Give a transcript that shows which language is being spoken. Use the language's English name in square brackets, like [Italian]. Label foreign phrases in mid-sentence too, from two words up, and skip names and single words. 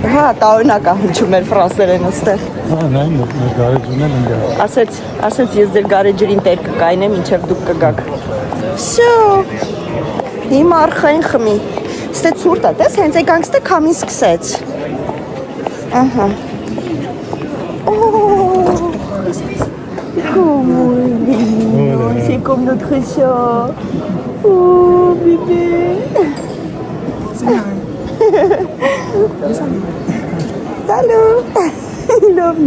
[Armenian] Հա, տարօրինակ է հնչում էր ֆրանսերեն ստեղ։ Հա, նայ, մեր գարեջուրն են ընկա։ Ասեց ես ձեր գարեջրին տեր կկայնեմ, ինչև դուք կգաք։ Всё։ Հիմա արխային խմի։ Ստե ցուրտ է, տես հենց եկանք ստե քամին սկսեց։ Ահա։ [French] C'est comme notre chat. Oh, bébé. Salut. Lovna.